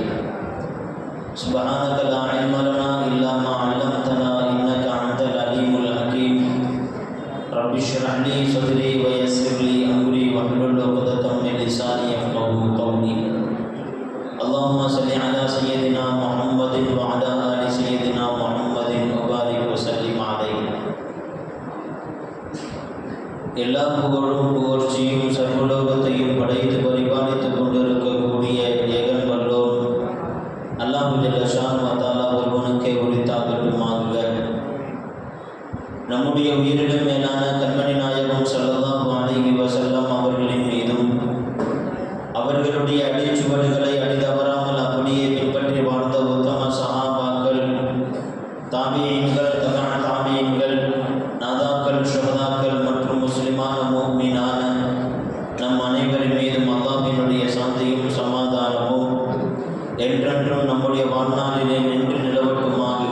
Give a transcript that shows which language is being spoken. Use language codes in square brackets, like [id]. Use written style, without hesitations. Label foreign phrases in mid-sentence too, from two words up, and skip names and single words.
[ar] سبحانك لا علم لنا إلا ما علمتنا إنك أنت العليم الحكيم. رب اشرح لي صدري ويسر لي أمري واحلل عقدة من لساني يفقهوا قولي. اللهم صل على سيدنا محمد وعلى آل سيدنا محمد وبارك وسلم عليه. [ta] எல்லா புகழும் புகழ்ச்சியும் சர்வலோகத்தையும் படைத்து பரிபாலித்துக் கொண்டிருக்கக்கூடிய ஏகன் வல்லோன் அல்லாஹ் [ar] جل شأنه و تعالى [ta] ஒருவனுக்கே உரித்தாகட்டுமாக. நம்முடைய உயிரிலும் மேலான கண்மணி நாயகம் [ar] صلى الله عليه وسلم [ta] அவர்களின் மீதும் அவர்களுடைய அடிச்சுவடுகளை அடிதவறாமல் அப்படியே பின்பற்றி வாழ்ந்த உத்தம சஹாபாக்கள், தாபியீன்கள், தபஅ தாபியீன்கள், நாதாக்கள், ஷுஹதாக்கள் மற்றும் முஸ்லிமான முஃமினான நம் அனைவரின் மீதும் அல்லாஹ்வினுடைய சாந்தியும் சமாதானமும் என்றென்றும் நம்முடைய வாழ்நாளிலே நின்று நிலவட்டுமாக.